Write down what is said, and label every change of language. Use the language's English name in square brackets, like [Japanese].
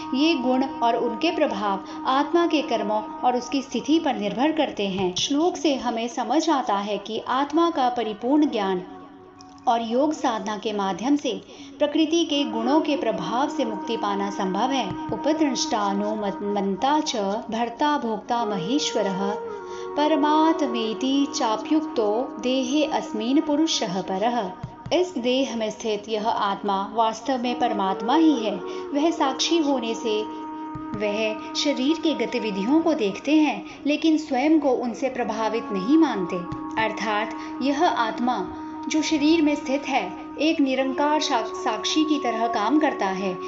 [Hindi] ये गुण और उनके प्रभाव आत्मा के कर्मों और उसकी स्थिति पर निर्भर करते हैं। श्लोक से हमें समझ आता है कि आत्मा का परिपूर्ण ज्ञान और योग साधना के माध्यम से प्रकृति के गुणों के प्रभाव से मुक्ति पाना संभव है। [Sanskrit] उपदृष्टानुमन्ता च भर्ता भोक्ता महेश्वरः परमात्मेति चाप्युक्तो देहे अस्मिन् पुरुषः परः। [Hindi] इस देह में स्थित यह आत्मा वास्तव में परमात्मा ही है। वह साक्षी होने से वह शरीर के गतिविधियों को देखते हैं, लेकिन स्वयं को उनसे प्रभावित नहीं मानते। अर्थात यह आत्मा जो शरीर में स्थित है एक निरंकार साक्षी की तरह काम करता है।